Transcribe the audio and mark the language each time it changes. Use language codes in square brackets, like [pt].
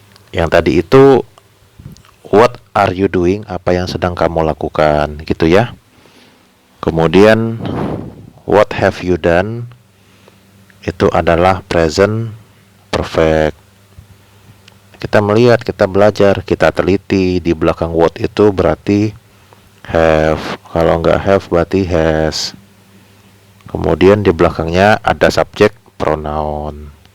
[id] Yang tadi itu [en] what are you doing? [id] Apa yang sedang kamu lakukan, gitu ya. Kemudian [en] what have you done? [id] Itu adalah present perfect. Kita melihat, kita belajar, kita teliti. Di belakang what itu berarti have. Kalau nggak have berarti has. Kemudian di belakangnya ada subject pronoun.